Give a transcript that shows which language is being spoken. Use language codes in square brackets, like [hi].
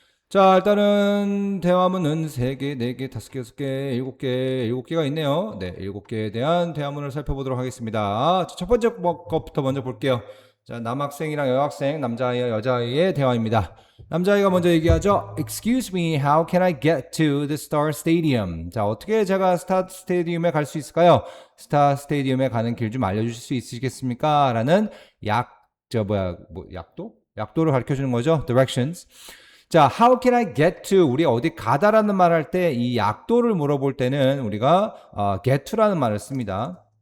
[ko] 자, 일단은 대화문은 3개, 4개, 5개, 6개, 7개, 7개가 있네요. 네, 7개에 대한 대화문을 살펴보도록 하겠습니다. 첫 번째 것부터 먼저 볼게요. 자, 남학생이랑 여학생, 남자아이와 여자아이의 대화입니다. 남자아이가 먼저 얘기하죠. [en] Excuse me, how can I get to the Star Stadium? [ko] 자, 어떻게 제가 스타 스테디움에 갈 수 있을까요? 스타 스테디움에 가는 길 좀 알려주실 수 있으시겠습니까? 라는 약도? 약도를 가르쳐 주는 거죠. [en] Directions. 자, how can I get to? [ko] 우리 어디 가다라는 말 할 때 이 약도를 물어볼 때는 우리가 get to라는 말을 씁니다.